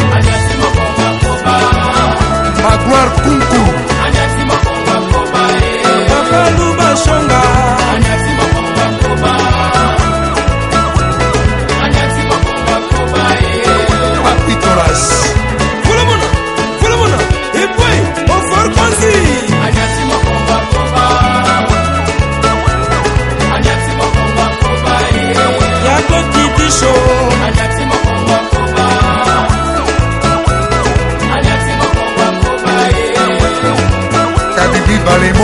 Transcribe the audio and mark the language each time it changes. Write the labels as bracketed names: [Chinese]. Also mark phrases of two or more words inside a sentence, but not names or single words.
[French] Magloire Kunku. Papa Luba Shonga. Papitolas. Fulumuna, et puis, au fort Kwanzi. Yako Kitisho. Kadibi Balemo.